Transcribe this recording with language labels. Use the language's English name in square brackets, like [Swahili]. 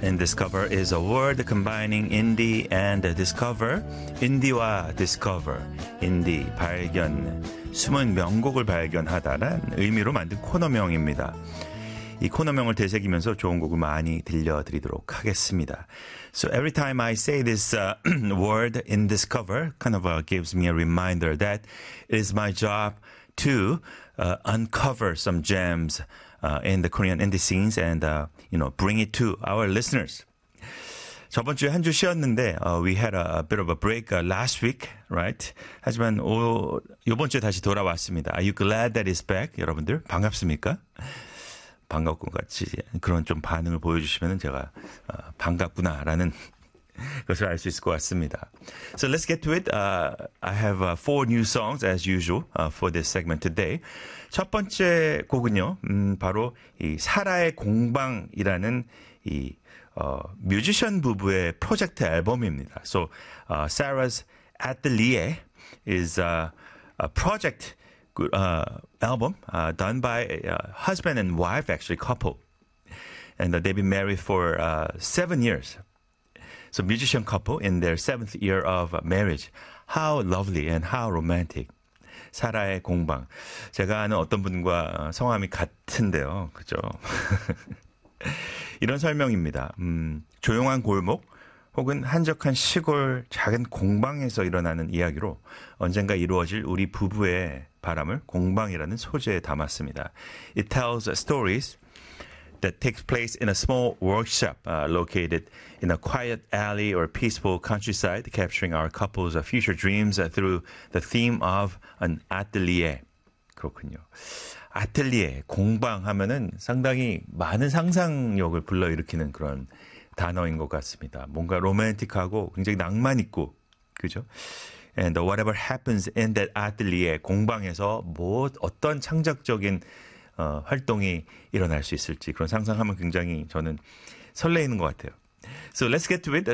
[English] InDiscover is a word combining indie and discover. [Korean] 인디와 discover. 인디, 발견, 숨은 명곡을 발견하다란 의미로 만든 코너명입니다. 이 코너명을 되새기면서 좋은 곡을 많이 들려드리도록 하겠습니다. [English] So every time I say this word InDiscover, kind of gives me a reminder that it is my job to uncover some gems in the Korean indie scenes and, you know, bring it to our listeners. [Korean] 저번 주에 한 주 쉬었는데, [English] we had a bit of a break last week, right? [Korean] 하지만 이번 주에 다시 돌아왔습니다. [English] Are you glad that it's back, [Korean] 여러분들? 반갑습니까? 반갑군 같이 그런 좀 반응을 보여주시면 제가 반갑구나라는 것을 알 수 있을 것 같습니다. [English] So let's get to it. I have four new songs as usual for this segment today. [Korean] 첫 번째 곡은요, 바로 이 사라의 공방이라는 이 뮤지션 부부의 프로젝트 앨범입니다. [English] So Sarah's Atelier is a project album done by husband and wife, actually couple, and they've been married for 7 years. So musician couple in their 7th year of marriage. How lovely and how romantic. 사라의 공방. [Korean] 제가 아는 어떤 분과 성함이 같은데요. 그죠? 이런 설명입니다. 조용한 골목 혹은 한적한 시골 작은 공방에서 일어나는 이야기로 언젠가 이루어질 우리 부부의 바람을 공방이라는 소재에 담았습니다. [English] It tells stories that takes place in a small workshop located in a quiet alley or peaceful countryside, capturing our couple's future dreams through the theme of an atelier. [Korean] 그렇군요. 아틀리에, 공방 하면은 상당히 많은 상상력을 불러일으키는 그런 단어인 것 같습니다. 뭔가 로맨틱하고 굉장히 낭만 있고, 그죠? [English] And whatever happens in that atelier, [Korean] 공방에서 어떤 창작적인 활동이 일어날 수 있을지 그런 상상하면 굉장히 저는 설레이는 것 같아요. [English] So let's get to it.